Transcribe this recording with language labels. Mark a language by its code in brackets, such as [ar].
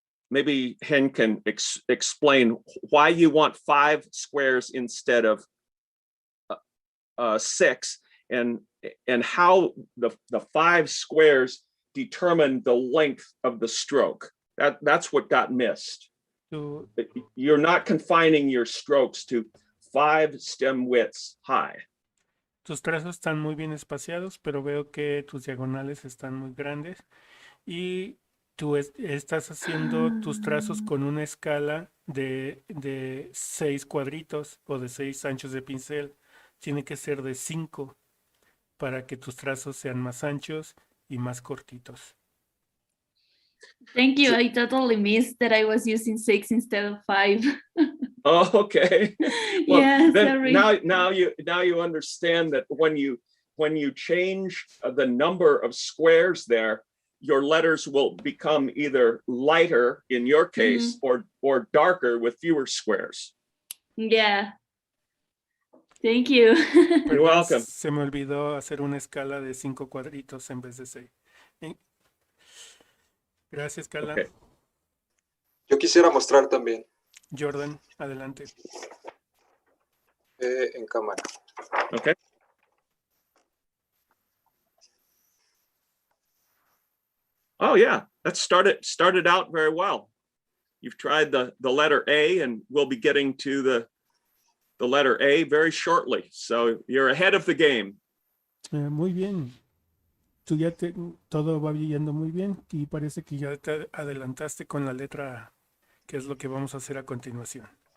[en] Maybe Hen can explain why you want 5 squares instead of 6, and how the 5 squares determine the length of the stroke. That's what got missed. You're not confining your strokes to 5 stem widths high. [es] Tus trazos están muy bien espaciados, pero veo que tus diagonales están muy grandes y tú estás haciendo tus trazos con una escala de 6 cuadritos o de 6 anchos de pincel. Tiene que ser de 5 para que tus trazos sean más anchos y más cortitos. [en] Thank you. I totally missed that I was using 6 instead of 5. Oh, okay. Well, Yeah, then sorry. now you understand that when you change the number of squares there, your letters will become either lighter in your case or darker with fewer squares. Yeah. Thank you. You're welcome. [es] Se me olvidó hacer una escala de 5 cuadritos en vez de 6. Gracias, Carla. [en] Okay. [es] Yo quisiera mostrar también Jordan, adelante. en cámara. [en] Okay. Oh yeah, that started out very well. You've tried the letter A, and we'll be getting to the letter A very shortly. So you're ahead of the game. [es] Muy bien. Tú ya todo va yendo muy bien y parece que ya te adelantaste con la letra A, que es lo que vamos a hacer a continuación.